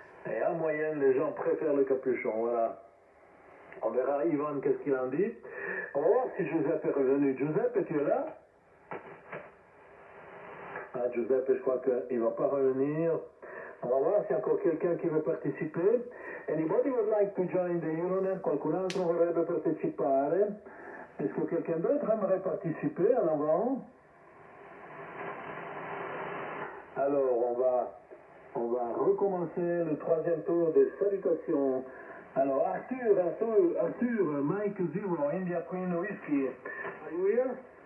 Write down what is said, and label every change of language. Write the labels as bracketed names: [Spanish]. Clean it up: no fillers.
[French] Et en moyenne les gens préfèrent le capuchon, voilà. On verra Yvan qu'est-ce qu'il en dit. On va voir si Giuseppe est revenu. Giuseppe, tu es là? Ah, Giuseppe, je crois qu'il ne va pas revenir. On va voir s'il y a encore quelqu'un qui veut parteciper. [English] Anybody would like to join the Euronet? [Italian] Qualcun altro vorrebbe partecipare? [French] Est-ce que quelqu'un d'autre aimerait participer en avant? Alors, on va recommencer le troisième tour des salutations. Alors, Arthur, Mike Zero, India Queen Whiskey. [English] Are you here?